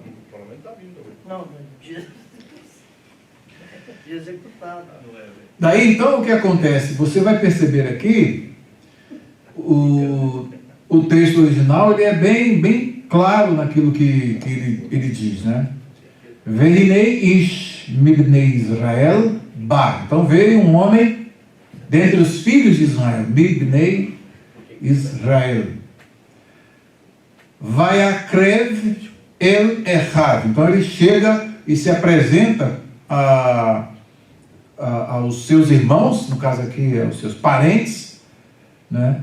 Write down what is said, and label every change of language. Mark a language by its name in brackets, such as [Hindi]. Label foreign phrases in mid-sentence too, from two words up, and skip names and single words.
[Portuguese] Pelo menos está vivo também. Não, de executado. Daí então o que acontece? Você vai perceber aqui, o texto original ele é bem claro naquilo que ele diz, né? [Hebrew] והנה איש מבני ישראל בא. [Portuguese] Então veio um homem dentre os filhos de Israel, [Hebrew] מבני ישראל. ויקרב אל אחיו. [Portuguese] Então ele chega e se apresenta aos seus irmãos, no caso aqui aos seus parentes, né?